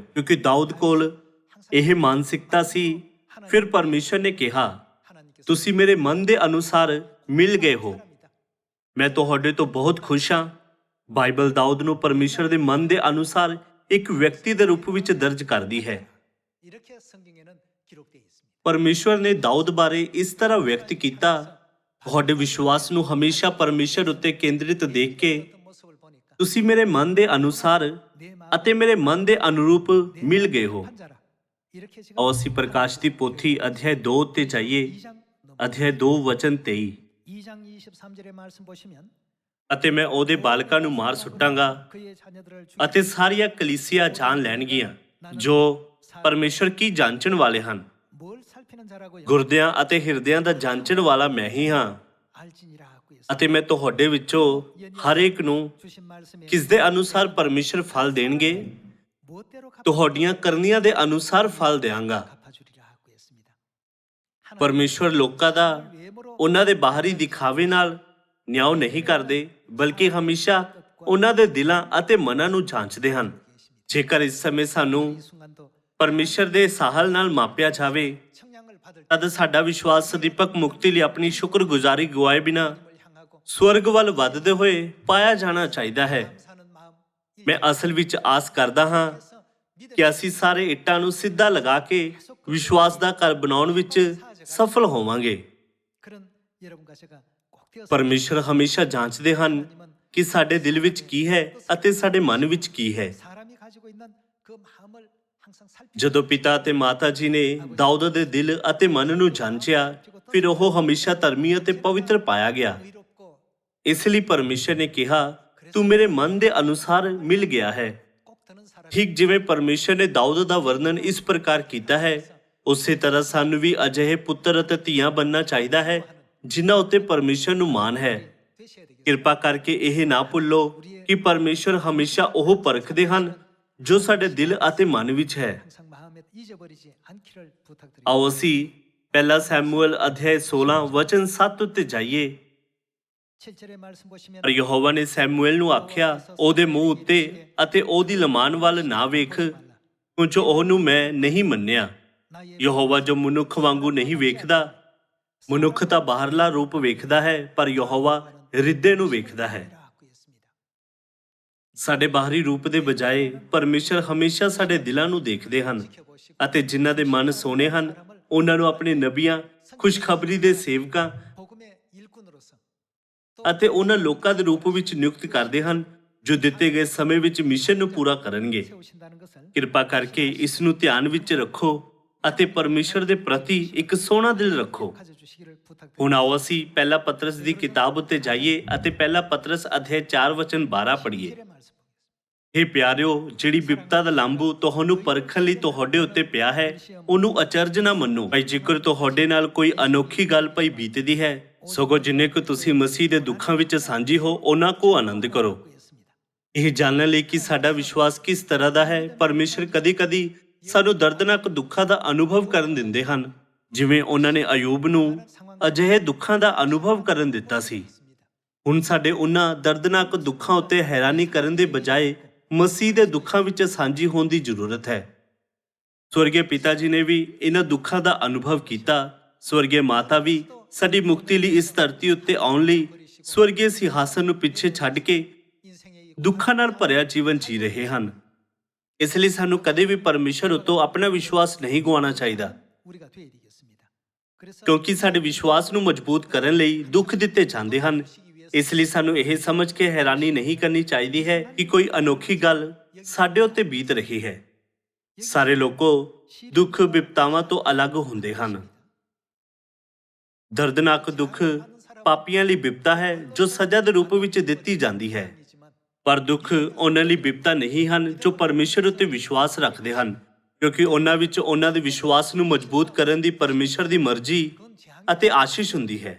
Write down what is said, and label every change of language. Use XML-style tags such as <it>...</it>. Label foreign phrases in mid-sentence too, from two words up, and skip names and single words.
<pa>ਕਿਉਂਕਿ ਦਾਊਦ ਕੋਲ ਇਹ ਮਾਨਸਿਕਤਾ ਸੀ। ਫਿਰ ਪਰਮੇਸ਼ਰ ਨੇ ਕਿਹਾ ਤੁਸੀਂ ਮੇਰੇ ਮਨ ਦੇ ਅਨੁਸਾਰ ਮਿਲ ਗਏ ਹੋ। ਮੈਂ ਤੁਹਾਡੇ ਤੋਂ ਬਹੁਤ ਖੁਸ਼ ਹਾਂ। ਬਾਈਬਲ ਦਾਊਦ ਨੂੰ ਪਰਮੇਸ਼ਰ ਦੇ ਮਨ ਦੇ ਅਨੁਸਾਰ ਇੱਕ ਵਿਅਕਤੀ ਦੇ ਰੂਪ ਵਿੱਚ ਦਰਜ ਕਰਦੀ ਹੈ।</pa> <ko>이렇게 성경에는 기록되어 있습니다.</ko> <pa>ਪਰਮੇਸ਼ਰ ਨੇ ਦਾਊਦ ਬਾਰੇ ਇਸ ਤਰ੍ਹਾਂ ਵਿਅਕਤ ਕੀਤਾ, ਤੁਹਾਡੇ ਵਿਸ਼ਵਾਸ ਨੂੰ ਹਮੇਸ਼ਾ ਪਰਮੇਸ਼ਰ ਉੱਤੇ ਕੇਂਦਰਿਤ ਦੇਖ ਕੇ</pa> <ko>어떤 모습을 보니까</ko> <pa>ਤੁਸੀਂ ਮੇਰੇ ਮਨ ਦੇ ਅਨੁਸਾਰ</pa> <ko>내 마음</ko> <pa>ਅਤੇ ਮੇਰੇ ਮਨ ਦੇ ਅਨੁਰੂਪ ਮਿਲ ਗਏ ਹੋ।</pa> <ko>판자라. 이렇게 지금</ko> <pa>ਆਓ ਅਸੀਂ ਪ੍ਰਕਾਸ਼ ਦੀ ਪੋਥੀ ਅਧਿਆਇ 2 ਉੱਤੇ ਜਾਈਏ।</pa> <ko>2장</ko> <pa>ਅਧਿਆਇ 2 ਵਚਨ 23।</pa> <ko>2장 23절의 말씀 보시면</ko> <pa>ਅਤੇ ਮੈਂ ਉਹਦੇ ਬਾਲਕਾਂ ਨੂੰ ਮਾਰ ਸੁੱਟਾਂਗਾ</pa> <ko>그의 자녀들을</ko> <pa>ਅਤੇ ਸਾਰੀਆਂ ਕਲੀਸਿਆ ਜਾਣ ਲੈਣਗੀਆਂ ਜੋ ਪਰਮੇਸ਼ਰ ਕੀ ਜਾਂਚਣ ਵਾਲੇ ਹਨ।</pa> <ko>뭘 살피는 자라고요?</ko> <pa>ਗੁਰਦਿਆਂ ਅਤੇ ਹਿਰਦਿਆਂ ਦਾ ਜਾਂਚਣ ਵਾਲਾ ਮੈਂ ਹੀ ਹਾਂ</pa> <ko>알지니라고 했어요.</ko> <pa>ਅਤੇ ਮੈਂ ਤੁਹਾਡੇ ਵਿੱਚੋਂ ਹਰ ਇੱਕ ਨੂੰ</pa> <ko>주신 말씀에</ko> <pa>ਕਿਸ ਦੇ ਅਨੁਸਾਰ ਪਰਮੇਸ਼ਰ ਫਲ ਦੇਣਗੇ,</pa> <ko>무엇대로 갚아</ko> <pa>ਤੁਹਾਡੀਆਂ ਕਰਨੀਆਂ ਦੇ ਅਨੁਸਾਰ ਫਲ ਦੇਵਾਂਗਾ।</pa> <ko>갚아주리라고 했습니다.</ko> <pa>ਪਰਮੇਸ਼ਰ ਲੋਕਾਂ ਦਾ</pa> <ko>외모로</ko> <pa>ਉਹਨਾਂ ਦੇ ਬਾਹਰੀ ਦਿਖਾਵੇ ਨਾਲ ਨਿਆਂ ਨਹੀਂ ਕਰਦੇ, ਬਲਕਿ ਹਮੇਸ਼ਾ ਉਹਨਾਂ ਦੇ ਦਿਲਾਂ ਅਤੇ ਮਨਾਂ ਨੂੰ ਜਾਂਚਦੇ ਹਨ। ਜੇਕਰ ਇਸ ਸਮੇਂ ਸਾਨੂੰ</pa> <ko>이 순간도</ko> <pa>ਪਰਮੇਸ਼ਰ ਦੇ ਸਾਹਲ ਨਾਲ ਮਾਪਿਆ ਜਾਵੇ</pa> <ko>청량을 받을</ko> <pa>ਤਦ ਸਾਡਾ ਵਿਸ਼ਵਾਸ ਸਦੀਪਕ ਮੁਕਤੀ ਲਈ ਆਪਣੀ ਸ਼ੁਕਰਗੁਜ਼ਾਰੀ ਗਵਾਏ ਬਿਨਾ</pa> <ko>을 향하고</ko> <pa>ਸਵਰਗ ਵੱਲ ਵੱਧਦੇ ਹੋਏ ਪਾਇਆ ਜਾਣਾ ਚਾਹੀਦਾ ਹੈ।</pa> <ko>사는 마음</ko> <pa>ਮੈਂ ਅਸਲ ਵਿੱਚ ਆਸ ਕਰਦਾ ਹਾਂ</pa> <ko>그래서 믿음</ko> <pa>ਕਿ ਅਸੀਂ ਸਾਰੇ ਇੱਟਾਂ ਨੂੰ ਸਿੱਧਾ ਲਗਾ ਕੇ ਵਿਸ਼ਵਾਸ ਦਾ ਘਰ ਬਣਾਉਣ ਵਿੱਚ ਸਫਲ ਹੋਵਾਂਗੇ।</pa> <ko>그런 여러분과 제가 꼭 되어서</ko> <pa>ਪਰਮੇਸ਼ਰ ਹਮੇਸ਼ਾ ਜਾਂਚਦੇ ਹਨ ਕਿ ਸਾਡੇ ਦਿਲ ਵਿੱਚ ਕੀ ਹੈ ਅਤੇ ਸਾਡੇ ਮਨ ਵਿੱਚ ਕੀ ਹੈ।</pa> <ko>사람이 가지고 있는 그 마음을 항상 살피고</ko> <pa>ਜਦੋਂ ਪਿਤਾ ਅਤੇ ਮਾਤਾ ਜੀ ਨੇ ਦਾਊਦ ਦੇ ਦਿਲ ਅਤੇ ਮਨ ਨੂੰ ਜਾਂਚਿਆ, ਫਿਰ ਉਹ ਹਮੇਸ਼ਾ ਧਰਮੀ ਅਤੇ ਪਵਿੱਤਰ ਪਾਇਆ ਗਿਆ।</pa> <ko>의롭고</ko> <pa>ਇਸ ਲਈ ਪਰਮੇਸ਼ਰ ਨੇ ਕਿਹਾ, ਤੂੰ ਮੇਰੇ ਮਨ ਦੇ ਅਨੁਸਾਰ ਮਿਲ ਗਿਆ ਹੈ।</pa> <ko>꼭 드는 사람</ko> <pa>ਠੀਕ ਜਿਵੇਂ ਪਰਮੇਸ਼ਰ ਨੇ ਦਾਊਦ ਦਾ ਵਰਣਨ ਇਸ ਪ੍ਰਕਾਰ ਕੀਤਾ ਹੈ, ਉਸੇ ਤਰ੍ਹਾਂ ਸਾਨੂੰ ਵੀ ਅਜਿਹੇ ਪੁੱਤਰ ਅਤੇ ਧੀਆਂ ਬਣਨਾ ਚਾਹੀਦਾ ਹੈ ਜਿਨ੍ਹਾਂ ਉੱਤੇ ਪਰਮੇਸ਼ਰ ਨੂੰ ਮਾਣ ਹੈ।</pa> <ko>되셔야 되겠습니다.</ko> <pa>ਕਿਰਪਾ ਕਰਕੇ ਇਹ ਨਾ ਭੁੱਲੋ ਕਿ ਪਰਮੇਸ਼ਰ ਹਮੇਸ਼ਾ ਉਹ ਪਰਖਦੇ ਹਨ ਜੋ ਸਾਡੇ ਦਿਲ ਅਤੇ ਮਨ ਵਿੱਚ ਹੈ।</pa> <ko>항상 마음에 잊어버리지 않기를 부탁드립니다.</ko> <pa>ਆਓ ਅਸੀਂ ਪਹਿਲਾ ਸੈਮੂਅਲ ਅਧਿਆਇ 16 ਵਚਨ 7 ਉੱਤੇ ਜਾਈਏ।</pa> <ko>7절의 말씀 보시면</ko> <pa>ਪਰ ਯਹੋਵਾ ਨੇ ਸੈਮੂਅਲ ਨੂੰ ਆਖਿਆ, ਉਹਦੇ ਮੂੰਹ ਉੱਤੇ ਅਤੇ ਉਹਦੀ ਲਮਾਨ ਵੱਲ ਨਾ ਵੇਖ, ਕਿਉਂਕਿ ਉਹਨੂੰ ਮੈਂ ਨਹੀਂ ਮੰਨਿਆ।</pa> <ko>나의</ko> <pa>ਯਹੋਵਾ ਜੋ ਮਨੁੱਖ ਵਾਂਗੂ ਨਹੀਂ ਵੇਖਦਾ, ਮਨੁੱਖ ਤਾਂ ਬਾਹਰਲਾ ਰੂਪ ਵੇਖਦਾ ਹੈ, ਪਰ ਯਹੋਵਾ ਹਿਰਦੇ ਨੂੰ ਵੇਖਦਾ ਹੈ।</pa> <ko>라고 했습니다.</ko> <pa>ਸਾਡੇ ਬਾਹਰੀ ਰੂਪ ਦੇ ਬਜਾਏ ਪਰਮੇਸ਼ਰ ਹਮੇਸ਼ਾ ਸਾਡੇ ਦਿਲਾਂ ਨੂੰ ਦੇਖਦੇ ਹਨ</pa> <ko>지켜보시고</ko> <pa>ਅਤੇ ਜਿਨ੍ਹਾਂ ਦੇ ਮਨ ਸੋਹਣੇ ਹਨ ਉਹਨਾਂ ਨੂੰ ਆਪਣੇ ਨਬੀਆਂ, ਖੁਸ਼ਖਬਰੀ ਦੇ ਸੇਵਕਾਂ</pa> <ko>복음의 일꾼으로서</ko> <pa>ਅਤੇ ਉਹਨਾਂ ਲੋਕਾਂ ਦੇ ਰੂਪ ਵਿੱਚ ਨਿਯੁਕਤ ਕਰਦੇ ਹਨ ਜੋ ਦਿੱਤੇ ਗਏ ਸਮੇਂ ਵਿੱਚ ਮਿਸ਼ਨ ਨੂੰ ਪੂਰਾ ਕਰਨਗੇ।</pa> <ko>세우신다는 것을</ko> <pa>ਕਿਰਪਾ ਕਰਕੇ ਇਸ ਨੂੰ ਧਿਆਨ ਵਿੱਚ ਰੱਖੋ ਅਤੇ ਪਰਮੇਸ਼ਰ ਦੇ ਪ੍ਰਤੀ ਇੱਕ ਸੋਹਣਾ ਦਿਲ ਰੱਖੋ।</pa> <ko>가져주시기를 부탁드립니다.</ko> <pa>ਹੁਣ ਆਓ ਅਸੀਂ ਪਹਿਲਾ ਪਤਰਸ ਦੀ ਕਿਤਾਬ ਉੱਤੇ ਜਾਈਏ ਅਤੇ ਪਹਿਲਾ ਪਤਰਸ ਅਧਿਆਇ 4 ਵਚਨ 12 ਪੜ੍ਹੀਏ।</pa> <ko>7절의 말씀 보겠습니다.</ko> <pa>ਹੇ ਪਿਆਰਿਓ, ਜਿਹੜੀ ਬਿਪਤਾ ਦਾ ਲਾਂਭੂ ਤੁਹਾਨੂੰ ਪਰਖਣ ਲਈ ਤੁਹਾਡੇ ਉੱਤੇ ਪਿਆ ਹੈ, ਉਹਨੂੰ ਅਚਰਜ ਨਾ ਮੰਨੋ। ਭਾਈ ਜੇਕਰ ਤੁਹਾਡੇ ਨਾਲ ਕੋਈ ਅਨੋਖੀ ਗੱਲ ਪਈ ਬੀਤਦੀ ਹੈ, ਸਗੋਂ ਜਿੰਨੇ ਕੁ ਤੁਸੀਂ ਮਸੀਹ ਦੇ ਦੁੱਖਾਂ ਵਿੱਚ ਸਾਂਝੀ ਹੋ, ਉਹਨਾਂ ਕੋ ਆਨੰਦ ਕਰੋ।</pa> <ko>하고 있습니다.</ko> <pa>ਇਹ ਜਾਣਨ ਲਈ ਕਿ ਸਾਡਾ ਵਿਸ਼ਵਾਸ ਕਿਸ ਤਰ੍ਹਾਂ ਦਾ ਹੈ, ਪਰਮੇਸ਼ਰ ਕਦੀ-ਕਦੀ ਸਾਨੂੰ ਦਰਦਨਾਕ ਦੁੱਖਾਂ ਦਾ ਅਨੁਭਵ ਕਰਨ ਦਿੰਦੇ ਹਨ, ਜਿਵੇਂ ਉਹਨਾਂ ਨੇ ਅਯੂਬ ਨੂੰ ਅਜਿਹੇ ਦੁੱਖਾਂ ਦਾ ਅਨੁਭਵ ਕਰਨ ਦਿੱਤਾ ਸੀ। ਹੁਣ ਸਾਡੇ ਉਹਨਾਂ ਦਰਦਨਾਕ ਦੁੱਖਾਂ ਉੱਤੇ ਹੈਰਾਨੀ ਕਰਨ ਦੇ ਬਜਾਏ ਮਸੀਹ ਦੇ ਦੁੱਖਾਂ ਵਿੱਚ ਸਾਂਝੀ ਹੋਣ ਦੀ ਜ਼ਰੂਰਤ ਹੈ। ਸਵਰਗੀ ਪਿਤਾ ਜੀ ਨੇ ਵੀ ਇਹਨਾਂ ਦੁੱਖਾਂ ਦਾ ਅਨੁਭਵ ਕੀਤਾ। ਸਵਰਗੀ ਮਾਤਾ ਵੀ ਸਾਡੀ ਮੁਕਤੀ ਲਈ ਇਸ ਧਰਤੀ ਉੱਤੇ ਆਉਣ ਲਈ ਸਵਰਗੀ ਸਿੰਘਾਸਨ ਨੂੰ ਪਿੱਛੇ ਛੱਡ ਕੇ</pa> <ko>인생의 이</ko> <pa>ਦੁੱਖਾਂ ਨਾਲ ਭਰਿਆ ਜੀਵਨ ਜੀ ਰਹੇ ਹਨ। ਇਸ ਲਈ ਸਾਨੂੰ ਕਦੇ ਵੀ ਪਰਮੇਸ਼ਰ ਉੱਤੇ ਆਪਣਾ ਵਿਸ਼ਵਾਸ ਨਹੀਂ ਗਵਾਉਣਾ ਚਾਹੀਦਾ,</pa> <ko>우리가 되어야 되겠습니다. 그래서</ko> <pa>ਕਿਉਂਕਿ ਸਾਡੇ ਵਿਸ਼ਵਾਸ ਨੂੰ ਮਜ਼ਬੂਤ ਕਰਨ ਲਈ ਦੁੱਖ ਦਿੱਤੇ ਜਾਂਦੇ ਹਨ। ਇਸ ਲਈ ਸਾਨੂੰ ਇਹ ਸਮਝ ਕੇ ਹੈਰਾਨੀ ਨਹੀਂ ਕਰਨੀ ਚਾਹੀਦੀ ਹੈ ਕਿ ਕੋਈ ਅਨੋਖੀ ਗੱਲ ਸਾਡੇ ਉੱਤੇ ਬੀਤ ਰਹੀ ਹੈ। ਸਾਰੇ ਲੋਕੋ ਦੁੱਖ ਵਿਪਤਾਵਾਂ ਤੋਂ ਅਲੱਗ ਹੁੰਦੇ ਹਨ। ਦਰਦਨਾਕ ਦੁੱਖ ਪਾਪੀਆਂ ਲਈ ਬਿਪਤਾ ਹੈ ਜੋ ਸਜ਼ਾ ਦੇ ਰੂਪ ਵਿੱਚ ਦਿੱਤੀ ਜਾਂਦੀ ਹੈ, ਪਰ ਦੁੱਖ ਉਹਨਾਂ ਲਈ ਬਿਪਤਾ ਨਹੀਂ ਹਨ ਜੋ ਪਰਮੇਸ਼ਰ ਉੱਤੇ ਵਿਸ਼ਵਾਸ ਰੱਖਦੇ ਹਨ, ਕਿਉਂਕਿ ਉਹਨਾਂ ਵਿੱਚ ਉਹਨਾਂ ਦੇ ਵਿਸ਼ਵਾਸ ਨੂੰ ਮਜ਼ਬੂਤ ਕਰਨ ਦੀ ਪਰਮੇਸ਼ਰ ਦੀ ਮਰਜ਼ੀ ਅਤੇ ਆਸ਼ੀਸ਼ ਹੁੰਦੀ ਹੈ।</pa>